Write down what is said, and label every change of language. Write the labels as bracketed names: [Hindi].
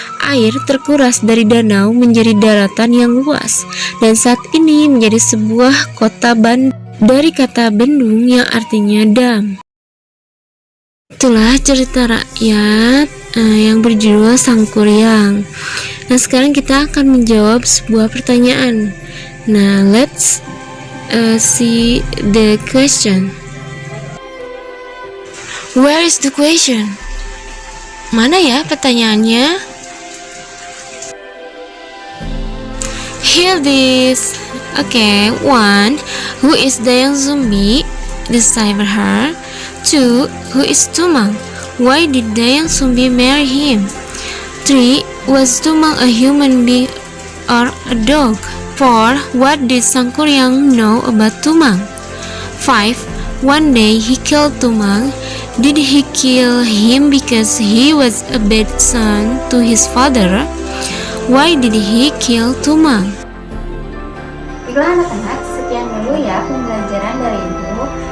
[Indonesian] Air terkuras dari danau menjadi daratan yang luas, dan saat ini menjadi sebuah kota dari kata bendung yang artinya dam. Itulah cerita rakyat yang berjudul Sang Kuryang. Nah, sekarang kita akan menjawab sebuah pertanyaan. [English] Nah, let's see the question. Where is the question? [Indonesian] Mana ya pertanyaannya? [English] Here this. Okay, 1. Who is Dayang Sumbi? Decipher her. 2. Who is Tumang? Why did Dayang Sumbi marry him? 3. Was Tumang a human being or a dog? 4. What did Sang Kuryang know about Tumang? 5. One day he killed Tumang. Did he kill him because he was a bad son to his father? Why did he kill Tumang? [Indonesian] Baiklah anak-anak, sekian dulu ya pembelajaran dari Ibu.